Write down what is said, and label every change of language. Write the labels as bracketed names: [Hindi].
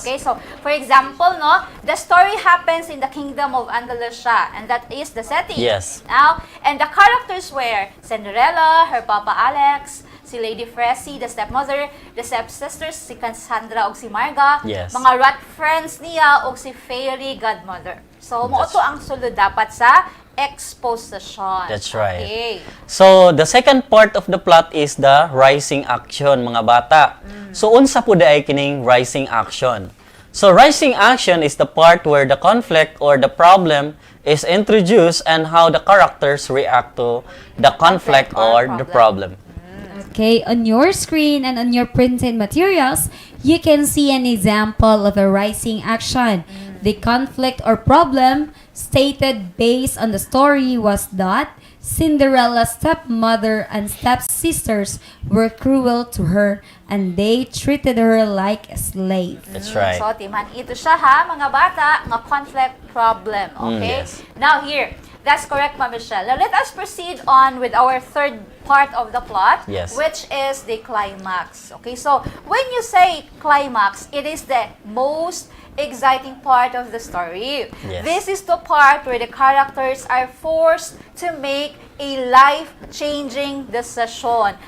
[English] Okay, so for example, no, the story happens in the kingdom of Andalusia, and that is the setting. Yes. Now, and the characters were Cinderella, her papa Alex, si Lady Fresi, the stepmother, the stepsisters, si Cassandra ug si Marga, Yes. [Cebuano] mga rat friends niya ug si fairy godmother. So, mo [English] That's- [Cebuano] to ang sulod dapat sa exposition. [English] That's right. Okay. So, the second part of the plot is the rising action, [Cebuano] mga bata. So, unsa po ay kining rising action? [English] So, rising action is the part where the conflict or the problem is introduced and how the characters react to the conflict or the problem. Okay, on your screen and on your printed materials, you can see an example of a rising action. The conflict or problem stated based on the story was that Cinderella's stepmother and stepsisters were cruel to her and they treated her like a slave. That's right. [Cebuano] So, timan ito siya ha, mga bata, nga conflict problem. [English] Okay? Yes. Now here, that's correct, Ma Michelle. Now, let us proceed on with our third part of the plot, Yes. which is the climax. Okay, so when you say climax, it is the most exciting part of the story. Yes. This is the part where the characters are forced to make a life-changing decision.